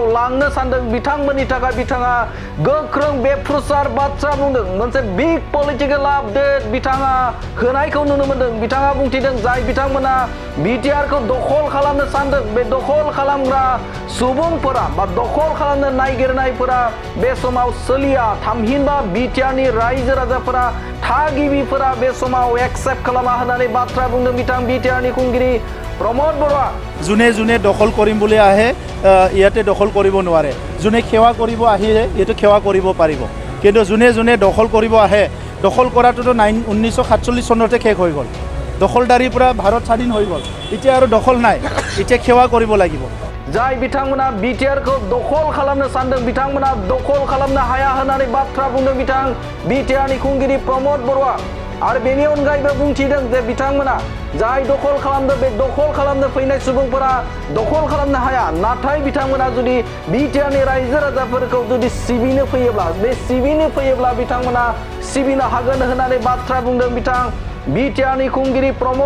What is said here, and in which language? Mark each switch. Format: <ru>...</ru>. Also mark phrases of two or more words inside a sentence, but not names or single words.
<brx>लांनो सानदों बिथांमोननि थाखाय बिथाङा गोख्रों बेफ्रुसार बाथ्रा बुंदों मोनसे बिग पलिटिकल आपडेट बिथाङा होनायखौ नुनो मोनदों बिथाङा बुंथिदों जाय बिथांमोना बिटिआरखौ दखल खालामनो सानदों बे दखल खालामग्रा सुबुंफोरा बा दखल खालामनो नागिरनायफोरा बे समाव सोलिया थामहिनबा बिटिआरनि रायजो राजाफोरा थागिबिफोरा बे समाव एक्सेप्ट खालामा होननानै बाथ्रा बुंदों बिथां बिटिआरनि खुंगिरि प्रमद बर'आ</brx> <as>যোনে যোনে দখল কৰিম বুলি আহে ইয়াতে দখল কৰিব নোৱাৰে যোনে সেৱা কৰিব আহিলে এইটো সেৱা কৰিব পাৰিব কিন্তু যোনে যোনে দখল কৰিব আহে দখল কৰাটোতো 1947 চনতে শেষ হৈ গ'ল দখলদাৰীৰ পৰা ভাৰত স্বাধীন হৈ গ'ল এতিয়া আৰু দখল নাই এতিয়া সেৱা কৰিব লাগিব</as> <brx>जाय बिथांमोना बिटिआरखौ दखल खालामनो सानदों बिथांमोना दखल खालामनो हाया होननानै बाथ्रा बुंदों बिथां बिटिआरनि खुंगिरि प्रमद बर'आ आरो बेनि अनगायैबो बुंथिदों जे बिथांमोना जाय दखल खालामदों बे दखल खालामनो फैनाय सुबुंफोरा दखल खालामनो हाया नाथाय बिथांमोना जुदि बिटिआरनि रायजो राजाफोरखौ जुदि सिबिनो फैयोब्ला बिथांमोना सिबिनो हागोन होननानै बाथ्रा बुंदों बिथां बिटिआरनि खुंगिरि प्रमद</brx>